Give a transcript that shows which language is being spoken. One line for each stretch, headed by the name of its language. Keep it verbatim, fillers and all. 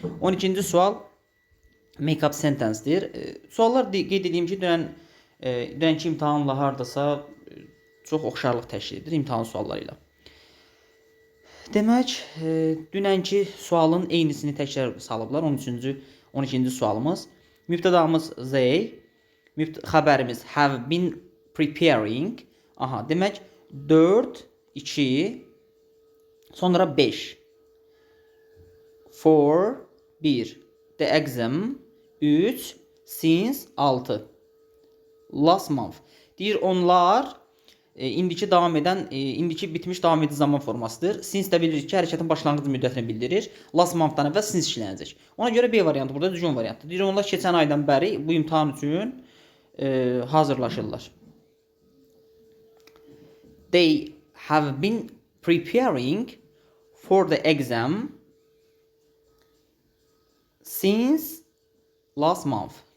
Azerbaijani: on ikinci sual
English: make up sentence-
Azerbaijani: dir. E, Suallar de- qeyd edeyim ki, dünən e, dünənki imtahanla hardasa e, çox oxşarlıq təşkil edir imtahan sualları ilə. Demək, e, dünənki sualın eynisini təkrar salıblar. on üçüncü, on ikinci sualımız. Mübtədamız they, mübt xəbərimiz
English: have been preparing.
Azerbaijani: Aha, demək dörd, iki, sonra beş. For bir,
English: the exam
Azerbaijani: üç, since altı.
English: Last month.
Azerbaijani: Deyir onlar e, indiki davam edən, e, indiki bitmiş davam edici zaman formasıdır. Since də bilirik ki, hərəkətin başlanğıc müddətini bildirir.
English: Last month-
Azerbaijani: dan əvvəl since işlənəcək. Ona görə B variantı burada düzgün variantdır. Deyir onlar keçən aydan bəri bu imtahan üçün e, hazırlaşırlar.
English: They have been preparing for the exam since last month.